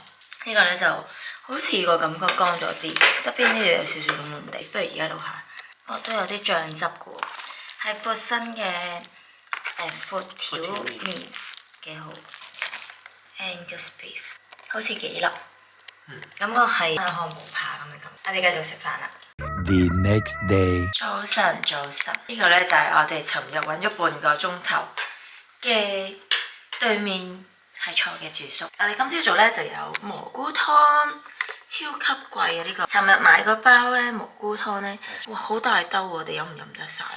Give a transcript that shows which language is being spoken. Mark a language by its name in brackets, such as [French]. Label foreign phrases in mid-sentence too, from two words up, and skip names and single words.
[Cantonese] 呢個咧就好似個感覺乾咗啲，側邊呢度有少少燶燶地，不如而家錄下。哦，都有啲醬汁嘅喎，係闊身嘅闊條麵，幾好。 [English] Angus beef [Cantonese] 好似幾腍，感覺係漢堡扒咁嘅感覺。我哋繼續食飯啦。 [English] The next day. [Cantonese] 早晨，呢個呢就係我哋尋日揾咗半個鐘頭嘅對面係錯嘅住宿。我哋今朝早呢就有蘑菇湯，超級貴啊呢個！尋日買個包呢蘑菇湯呢，哇好大兜喎，我哋飲唔飲得晒呢？